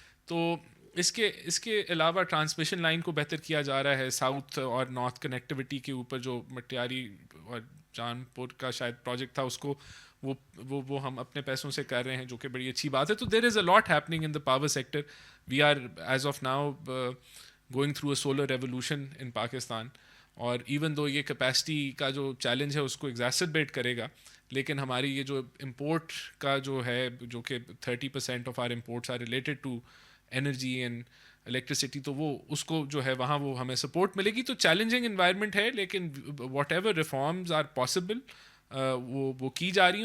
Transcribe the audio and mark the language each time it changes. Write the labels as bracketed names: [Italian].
[Urdu] تو اس کے علاوہ ٹرانسمیشن لائن کو بہتر کیا جا رہا ہے. ساؤتھ اور نارتھ کنیکٹیوٹی کے اوپر جو مٹیاری اور جان پور کا شاید پروجیکٹ تھا, اس کو وہ ہم اپنے پیسوں سے کر رہے ہیں, جو کہ بڑی اچھی بات ہے. تو [English] There is a lot happening in the power sector. We are as of now going through a solar revolution in Pakistan. [Urdu] اور ایون دو یہ کیپیسٹی کا جو چیلنج ہے اس کو ایگزیسربیٹ کرے گا, لیکن ہماری یہ جو امپورٹ کا جو ہے, جو کہ 30% [English] of our imports are related to energy and electricity, [Urdu] تو وہ اس کو جو ہے وہاں وہ ہمیں سپورٹ ملے گی. تو چیلنجنگ انوائرمنٹ ہے, لیکن [English] whatever reforms are possible [Urdu] وہ کی جا رہی ہیں.